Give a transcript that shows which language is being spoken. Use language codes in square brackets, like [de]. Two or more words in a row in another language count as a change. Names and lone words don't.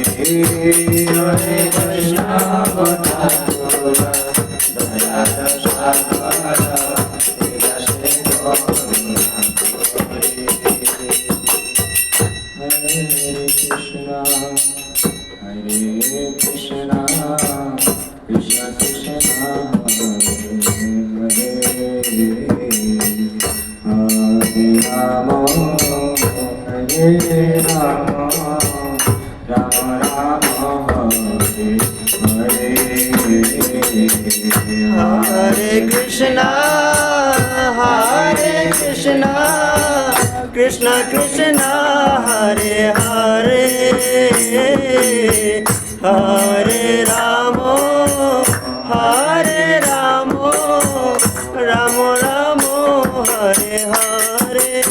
[bn] ওহে বৈষ্ণব ঠাকুর দয়ার সাগর দাসে করুণা করে [sa] হরে কৃষ্ণ কৃষ্ণ কৃষ্ণ কৃষ্ণ হরে হরে রাম হরে রাম রাম রাম হরে হরে Hare Krishna, Krishna Krishna, Hare Hare, Hare Ramo, Hare Ramo, Ramo Ramo, Hare Hare.